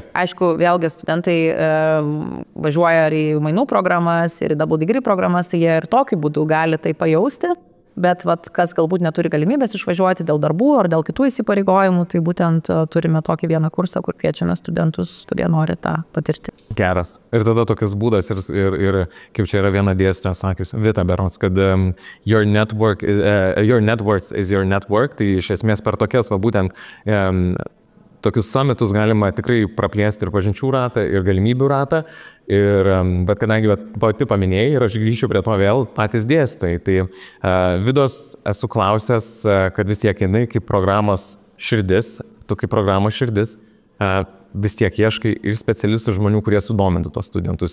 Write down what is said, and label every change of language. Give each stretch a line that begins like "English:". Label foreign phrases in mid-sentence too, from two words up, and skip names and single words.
Lithuanian: Aišku, vėlgi studentai važiuoja ir į mainų programas, ir į
English: double degree
Lithuanian: programas, tai jie ir tokiu būdu gali tai pajausti, bet kas galbūt neturi galimybės išvažiuoti dėl darbų ar dėl kitų įsipareigojimų, tai būtent turime tokį vieną kursą, kur kviečiame studentus, kurie nori tą patirti. Geras. Ir tada tokias būdas ir kaip čia yra viena dėstytoja sakius, Vita berods, kad
English: your net worth is your network,
Lithuanian: tai iš esmės per tokias būtent tokius summitus galima tikrai praplėsti ir pažinčių ratą, ir galimybių ratą. Bet kadangi pati paminėjai, ir aš grįšiu prie to vėl, patys dėstytojai. Tai Vidos esu klausęs, kad vis tiek jinai kaip programos širdis, tu kaip programos širdis, vis tiek ieškai ir specialistų žmonių, kurie sudomintų tos studentus.